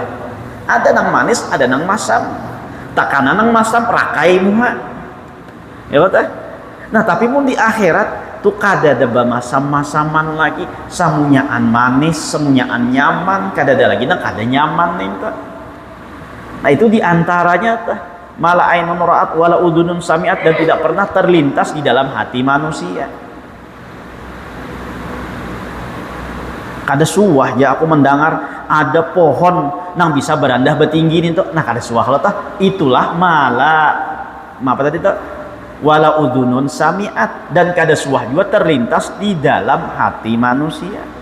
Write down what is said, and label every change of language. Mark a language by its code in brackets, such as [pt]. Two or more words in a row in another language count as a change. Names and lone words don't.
[bjn] Ada nang manis, ada nang masam. Takana nang masam rakai muha. Ya betul? Nah, tapi mun di akhirat tuh kada ada masam-masaman lagi, samunyaan manis, samunyaan nyaman, kada ada lagi nang kada nyaman nih tuh. Nah, itu diantaranya tuh [ar] ما لا عين رأت ولا أذن سمعت, [bjn] dan tidak pernah terlintas di dalam hati manusia. Kada suah ya aku mendengar ada pohon nang bisa berandah betinggi nih tuh, nah kada suah lo tah, itulah apa tadi tuh [ar] ولا أذن سمعت, [bjn] dan kada suah juga terlintas di dalam hati manusia.